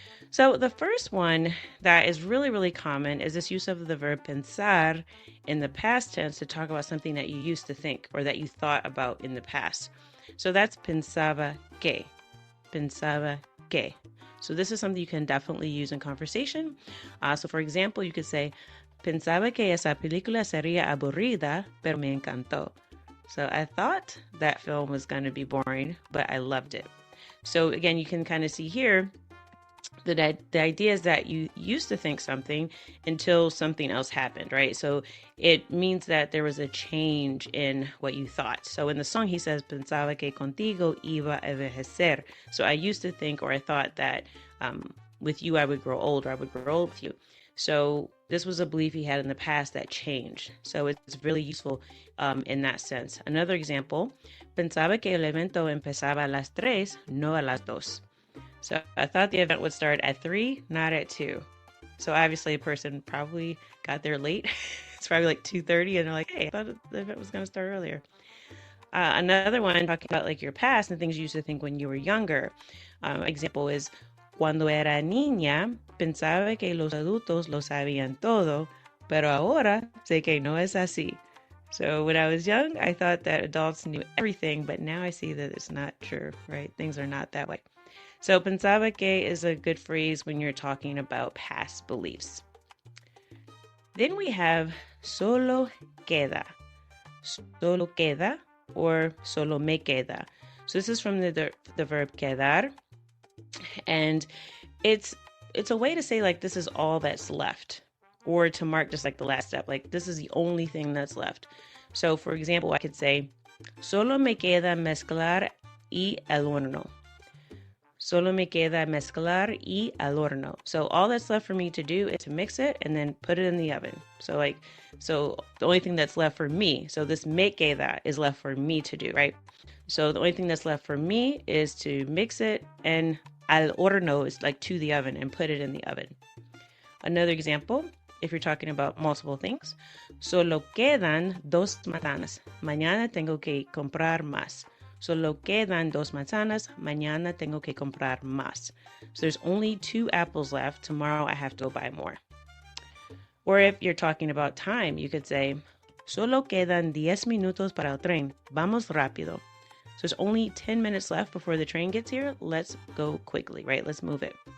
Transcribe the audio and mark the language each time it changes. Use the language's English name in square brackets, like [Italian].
[English] So the first one that is really, really common is this use of the verb pensar in the past tense to talk about something that you used to think or that you thought about in the past. So that's [Spanish] pensaba que. Pensaba que. [English] So this is something you can definitely use in conversation. So for example, you could say, [Spanish] pensaba que esa película sería aburrida, pero me encantó. [English] So I thought that film was going to be boring, but I loved it. So again, you can kind of see here that the idea is that you used to think something until something else happened, right? So it means that there was a change in what you thought. So in the song, he says, [Spanish] pensaba que contigo iba a envejecer. [English] So I used to think, or I thought that with you, I would grow old, or I would grow old with you. So this was a belief he had in the past that changed. So it's really useful in that sense. Another example, [Spanish] pensaba que el evento empezaba a las 3, no a las 2. [English] So I thought the event would start at 3, not at 2. So obviously a person probably got there late. It's probably like 2:30 and they're like, hey, I thought the event was going to start earlier. Another one talking about like your past and things you used to think when you were younger. Example is, [Spanish] cuando era niña, pensaba que los adultos lo sabían todo, pero ahora sé que no es así. [English] So when I was young, I thought that adults knew everything, but now I see that it's not true, right? Things are not that way. So [Spanish] pensaba que [English] is a good phrase when you're talking about past beliefs. Then we have [Spanish] solo queda. Solo queda or solo me queda. [English] So this is from the verb quedar. And it's a way to say like this is all that's left, or to mark just like the last step, like this is the only thing that's left. So for example, I could say [Spanish] solo me queda mezclar y el horno. Solo me queda mezclar y al horno. [English] So all that's left for me to do is to mix it and then put it in the oven. So the only thing that's left for me, so this [Spanish] me queda [English] is left for me to do, right? So the only thing that's left for me is to mix it, and [Spanish] al horno [English] is like to the oven and put it in the oven. Another example, if you're talking about multiple things, [Spanish] solo quedan 2 manzanas. Mañana tengo que comprar más. Solo quedan 2 manzanas. Mañana tengo que comprar más. [English] So there's only 2 apples left. Tomorrow I have to go buy more. Or if you're talking about time, you could say, [Spanish] solo quedan 10 minutos para el tren. Vamos rápido. [English] So there's only 10 minutes left before the train gets here. Let's go quickly, right? Let's move it.